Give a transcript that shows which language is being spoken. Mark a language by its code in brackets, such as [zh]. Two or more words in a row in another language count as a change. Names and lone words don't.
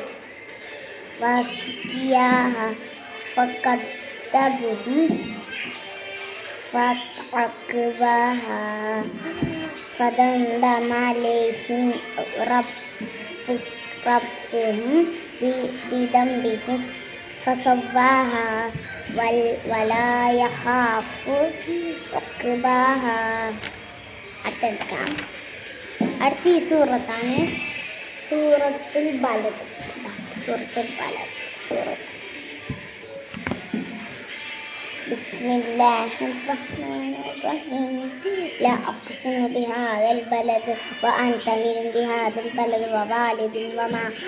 [ar] وسقياها فكذبوه فعقروها فدمدم عليهم ربهم بذنبهم فسواها ولا يخاف عقباها. [ml] അടുത്ത ഈ സൂറത്താണ് സൂറത്തുൽ ബലദ്. [ar] بسم الله الرحمن الرحيم. لا أقسم بهذا البلد وأنت حل بهذا البلد ووالد وما